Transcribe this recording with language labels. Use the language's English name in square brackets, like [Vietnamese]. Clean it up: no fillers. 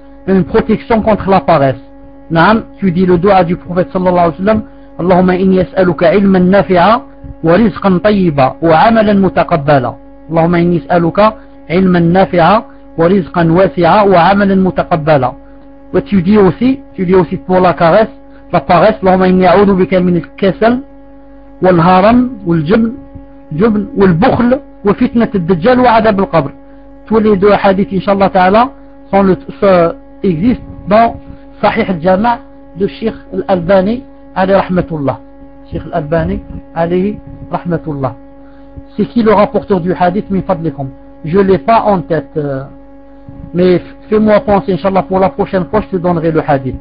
[French] Une protection contre la paresse. Naam, tu dis le doua du prophète [Arabic] sallallahu alayhi wa sallam, Allahumma inni as'aluka ilman nafi'a wa rizqan tayyiba wa amalan mutaqabbala. Allahumma inni as'aluka ilman nafi'a ورزقا واسعا وعملا متقبلا. وتي دي [French] aussi, tu dis aussi pour la caresse, la paresse, [Arabic] اللهم اني اعوذ بك من الكسل والهرم والجبن والبخل وفتنة الدجال وعذاب القبر. [French] Tous les deux hadiths inshallah ta'ala sont existent dans Sahih al-Jama' de Sheikh al-Albani alayhi rahmatullah. Sheikh al-Albani alayhi rahmatullah. C'est qui le rapporteur du hadith min fadlikum? Je ne l'ai pas en tête. Mais fais-moi penser, Inch'Allah, pour la prochaine fois, je te donnerai le hadith.